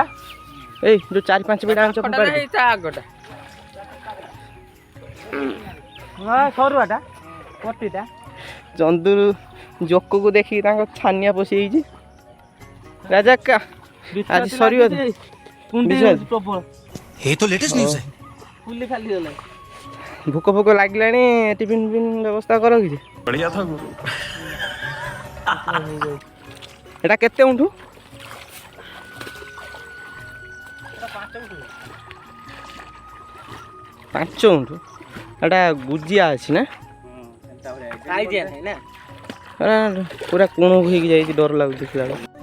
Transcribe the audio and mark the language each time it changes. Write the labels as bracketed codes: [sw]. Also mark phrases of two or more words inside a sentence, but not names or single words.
[or] ଏଇ ଯୋଉ 4-5 ବିଡ଼ା ଆଣିଛ ଫମ୍ପାଡ଼ି। ସରୁଆଟା ପଟିଟା। ଚନ୍ଦୁରୁ ଜୋକକୁ ଦେଖିକି ତାଙ୍କ ଛାନିଆ ପଶିଯାଇଛି। ରାଜା କା ଆଜି ସରିବ [hi] ये तो [en] latest news [hi] है। [or] ଫୁଲି ଖାଲି ଗଲା। ଭୋକ ଫୋକ ଲାଗିଲାଣି, ଟିଫିନ୍ ବ୍ୟବସ୍ଥା କର କିଛି। [hi] बढ़िया था गुरु। [or] ଏଟା କେତେ ଉଠୁ? 5 ଉଠୁ। ଏଟା ଗୁଜିଆ ଅଛି ନା? ପୁରା କୁଣ ହେଇକି ଯାଇଛି, ଡର ଲାଗୁଛି ଦେଖିଲା ବେଳକୁ।